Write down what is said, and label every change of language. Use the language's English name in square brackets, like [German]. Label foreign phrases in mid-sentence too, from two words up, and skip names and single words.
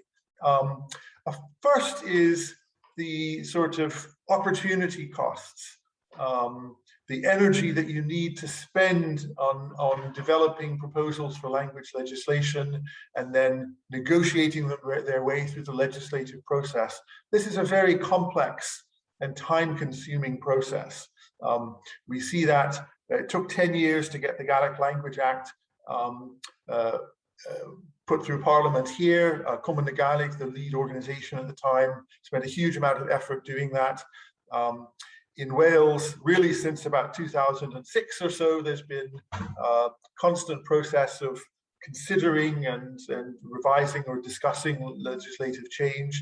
[English] First is the sort of opportunity costs, the energy that you need to spend on developing proposals for language legislation and then negotiating their way through the legislative process. This is a very complex and time-consuming process. We see that it took 10 years to get the Gaelic Language Act put through Parliament here. Cumann na Gaelic, the lead organization at the time, spent a huge amount of effort doing that. In Wales, really since about 2006 or so, there's been a constant process of considering and revising or discussing legislative change.